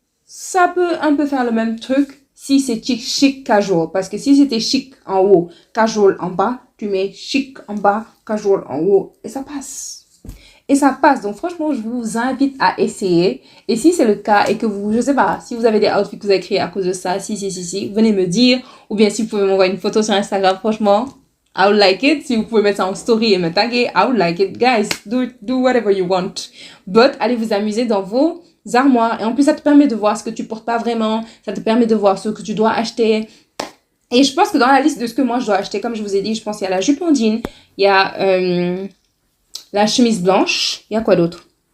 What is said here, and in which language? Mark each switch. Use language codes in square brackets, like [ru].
[fr] Ça peut un peu faire le même truc. Si c'est chic casual, parce que si c'était chic en haut, casual en bas, tu mets chic en bas, casual en haut, et ça passe. Et ça passe. Donc franchement, je vous invite à essayer. Et si c'est le cas et que vous, je sais pas, si vous avez des outfits que vous avez créés à cause de ça, si, venez me dire. Ou bien si vous pouvez m'envoyer une photo sur Instagram, franchement, [en] I would like it. [fr] Si vous pouvez mettre ça en story et me taguer, [en] I would like it. Guys, do whatever you want. [fr] But allez vous amuser dans vos armoires. Et en plus, ça te permet de voir ce que tu portes pas vraiment. Ça te permet de voir ce que tu dois acheter. Et je pense que dans la liste de ce que moi je dois acheter, comme je vous ai dit, je pense qu'il y a la jupe en jean, il y a la chemise blanche, il y a quoi d'autre?